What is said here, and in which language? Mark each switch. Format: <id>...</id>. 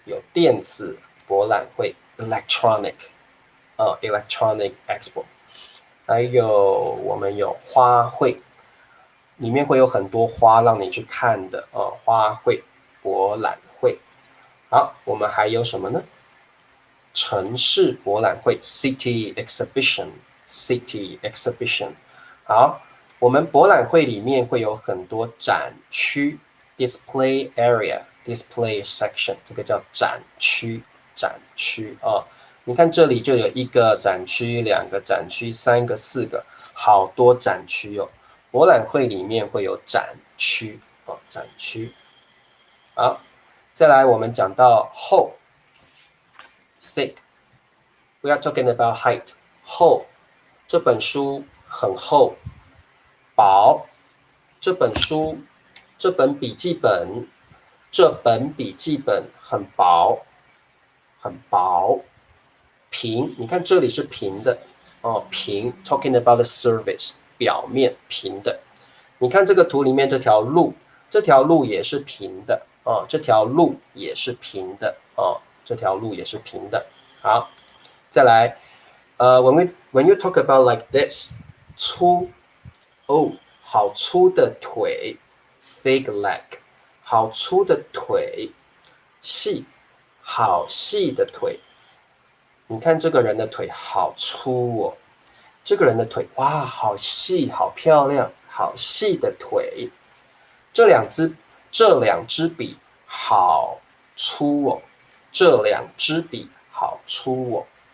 <zh>有电子博览会</zh> <en>electronic electronic expo，</en> <zh>还有我们有花卉，里面会有很多花让你去看的花卉博览会。好，我们还有什么呢？城市博览会</zh> <en>city exhibition，city exhibition。</en> <zh>好，我们博览会里面会有很多展区</zh> <en>display area，display section，</en> <zh>这个叫展区，展区啊。你看这里就有一个展区、两个展区、三个、四个，好多展区哦。博览会里面会有展区哦，展区。好，再来我们讲到厚</zh> <en>thick。We are talking about height。</en> <zh>厚，这本书很厚。薄，这本书，这本笔记本，这本笔记本很薄，很薄。平，你看这里是平的哦，平 ，</zh> <en>talking about the surface，</en> <zh>表面平的。你看这个图里面这条路，这条路也是平的哦，这条路也是平的哦，这条路也是平的。好，再来，</zh> <en>when you talk about like this，</en> <zh>粗哦，好粗的腿 ，</zh> <en>thick leg，</en> <zh>好粗的腿。细，好细的腿。你看这个人的腿好粗哦，这个人的腿哇，好细，好漂亮，好细的腿。这两支笔好粗哦，这两支笔好粗哦。</zh>